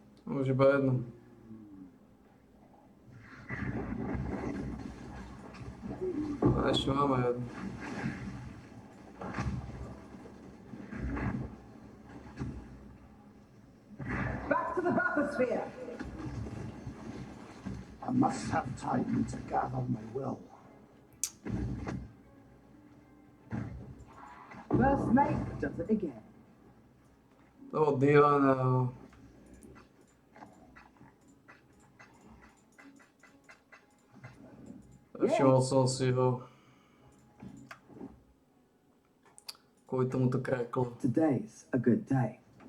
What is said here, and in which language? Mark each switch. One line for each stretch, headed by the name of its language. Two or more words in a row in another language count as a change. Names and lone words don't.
Slovak: Už iba jedno. A ešte máme jedno.
English: Back to the bathysphere. I must have time to gather my will. First mate does it again.
Slovak: Toho Dylana. Všimol som si ho. Kvôli tomu to kreklo.
English: Today's a good day.